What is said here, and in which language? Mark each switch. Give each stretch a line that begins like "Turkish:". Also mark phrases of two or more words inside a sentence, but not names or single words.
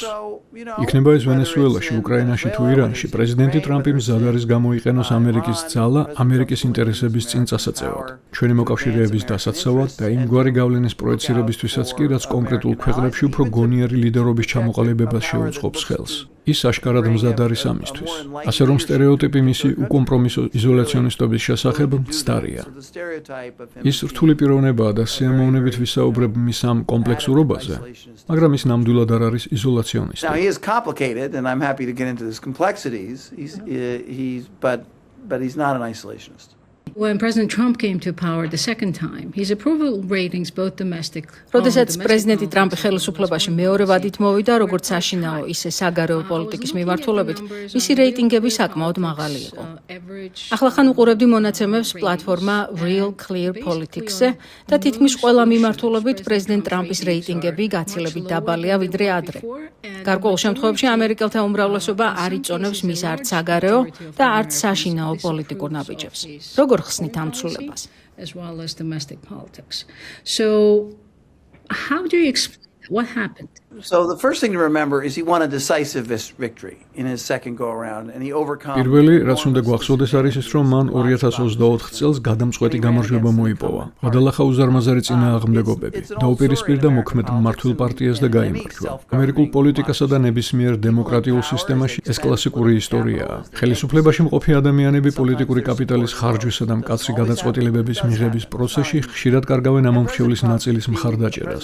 Georgian: იქნება ეს ვენესუელაში, უკრაინაში თუ ირანში, პრეზიდენტი ტრამპი მზად არის გამოიყენოს ამერიკის ძალა ამერიკის ინტერესების წინ წასაწევად, ჩვენი მოკავშირეების დასაცავად და იმგვარი გავლენის პროექცირებისთვისაც კი, რაც კონკრეტულ ქვეყნებში უფრო გონიერი ლიდერობის ჩამოყალიბებას შეუწყობს ხელს. ის აშკარად მზად არის ამისთვის. ასე რომ სტერეოტიპი მისი უკომპრომისო იზოლაციონისტობის შესახებ მცდარია. ის რთული პიროვნებაა და სიამოვნებით ვისაუბრებ მის ამ კომპლექსურობაზე, მაგრამ ის ნამდვილად არ არის იზოლაციონისტი.
English: Now he is complicated and I'm happy to get into his complexities. But he's not an isolationist. When President Trump came to power the second time, his approval ratings both domestic.
Georgian: როდესაც პრეზიდენტი ტრამპი ხელისუფლებაში მეორე ვადით მოვიდა, როგორც საშინაო, ისე საგარეო პოლიტიკის მიმართულებით, მისი რეიტინგები საკმაოდ მაღალი იყო. ახლა ხან უყურებდი მონაცემებს პლატფორმა Real Clear Politics-ზე და თითქმის ყველა მიმართულებით პრეზიდენტ ტრამპის რეიტინგები გაცილებით დაბალია ვიდრე ადრე. გარკვეულ შემთხვევებში ამერიკელთა უმრავლესობა არ იწონებს მის არც საგარეო და არც საშინაო პოლიტიკურ ნაბიჯებს. როგორ ხსნით ამ ცვლილებას?
English: As well as domestic politics. So how do you explain what happened? So the first thing to remember is he won a decisive victory in his second go around and he overcome.
Georgian: პირველი, რაც უნდა გვახსოვდეს არის ის, რომ მან 2024 წელს გადამწყვეტი გამარჯვება მოიპოვა. გადალახა უზარმაზარი წინააღმდეგობები, დაუპირისპირდა მოქმედ მმართველ პარტიას და გაიმარჯვა. ამერიკულ პოლიტიკასა და ნებისმიერ დემოკრატიულ სისტემაში ეს კლასიკური ისტორიაა. ხელისუფლებაში მყოფი ადამიანები პოლიტიკური კაპიტალის ხარჯვისა და მკაცრი გადაწყვეტილებების მიღების პროცესში ხშირად კარგავენ ამომრჩევლის ნაწილის მხარდაჭერას.